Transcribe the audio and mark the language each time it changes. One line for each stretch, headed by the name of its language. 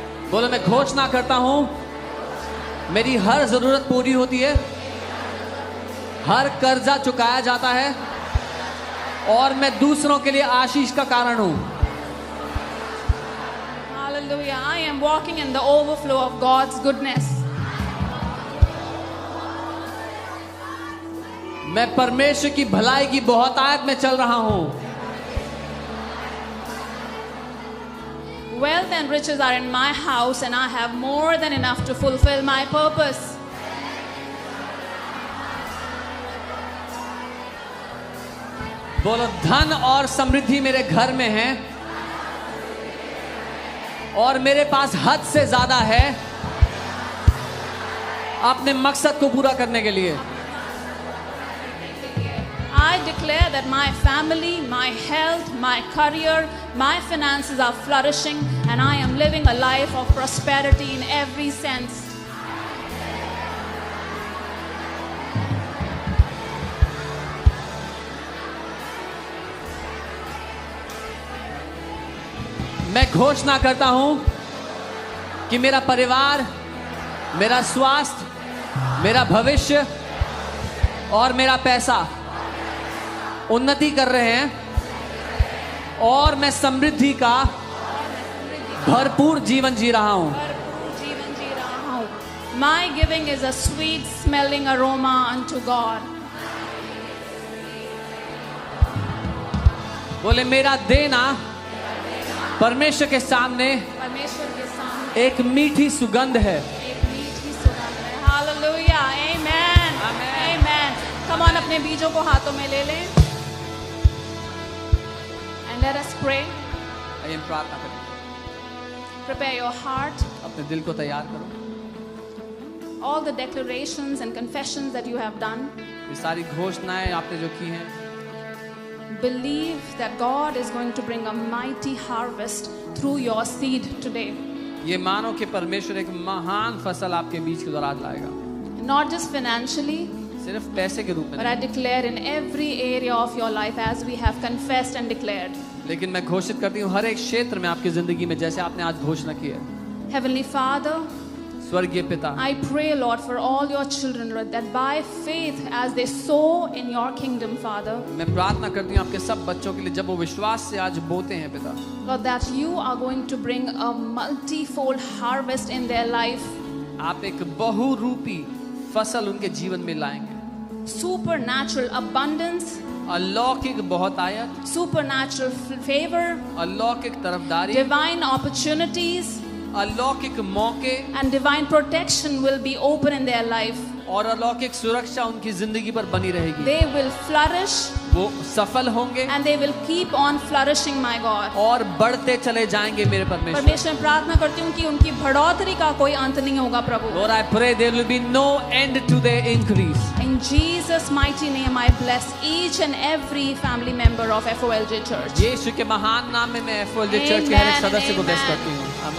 Hindi: बोले मैं घोषणा करता हूँ मेरी हर जरूरत पूरी होती है हर कर्जा चुकाया जाता है और मैं दूसरों के लिए आशीष का कारण हूं।
English: Hallelujah. I am walking in the overflow of God's goodness.
Hindi: मैं परमेश्वर की भलाई की बहुतायत में चल रहा हूं।
English: Wealth and riches are in my house and I have more than enough to fulfill my purpose.
Hindi: बोलो, धन और समृद्धि मेरे घर में है और मेरे पास हद से ज्यादा है अपने मकसद को पूरा करने के लिए।
English: I declare that my family, my health, my career, my finances are flourishing and I am living a life of prosperity in every sense.
Hindi: मैं घोषणा करता हूं कि मेरा परिवार, मेरा स्वास्थ्य, मेरा भविष्य और मेरा पैसा उन्नति कर रहे हैं और मैं समृद्धि का भरपूर जीवन जी रहा हूं।
English: My giving is a sweet smelling aroma unto God.
Hindi: बोले, मेरा देना परमेश्वर के सामने एक मीठी सुगंध है।
English: Hallelujah. Amen. Amen. Come on,
Hindi: अपने बीजों को हाथों में ले लें
English: and let us pray.
Hindi: आइए प्रार्थना करें।
English: Prepare your heart.
Hindi: अपने दिल को तैयार करो।
English: All the declarations and confessions that you have done.
Hindi: ये सारी घोषणाएं आपने जो की हैं,
English: Believe that God is going to bring a mighty harvest through your seed today.
Hindi: ये मानो कि परमेश्वर एक महान फसल आपके बीच के दौरान लाएगा।
English: Not just financially,
Hindi: सिर्फ पैसे के रूप में,
English: but I declare in every area of your life as we have confessed and declared.
Hindi: लेकिन मैं घोषित करती हूँ हर एक क्षेत्र में आपकी जिंदगी में, जैसे आपने आज घोषणा की है।
English: Heavenly Father,
Hindi: स्वर्गीय पिता,
English: I pray, Lord, for all your children, Lord, that by faith as they sow in your kingdom, Father,
Hindi: मैं प्रार्थना करती हूँ आपके सब बच्चों के लिए, जब वो विश्वास से आज बोते हैं पिता,
English: Lord, that you are going to bring a multifold harvest in their life.
Hindi: आप एक बहुरूपी फसल उनके जीवन में लाएंगे।
English: Supernatural abundance,
Hindi: अलौकिक बहुतायत,
English: supernatural favor,
Hindi: अलौकिक तरफदारी,
English: divine opportunities,
Hindi: अलौकिक मौके
English: and divine protection will be open in their life.
Hindi: और अलौकिक सुरक्षा उनकी जिंदगी पर बनी रहेगी।
English: They will flourish,
Hindi: वो सफल होंगे
English: and they will keep on flourishing, my God.
Hindi: और बढ़ते चले जाएंगे मेरे परमेश्वर। परमेश्वर, मैं प्रार्थना करती हूँ कि उनकी बढ़ोतरी का कोई अंत नहीं होगा प्रभु।
English: Lord, I pray there will be no end to their increase. In Jesus' mighty name, I bless each and every family member of FOLJ Church.
Hindi: यीशु के महान नाम में मैं FOLJ चर्च के हर एक सदस्य को ब्लेस करती हूँ। आमीन।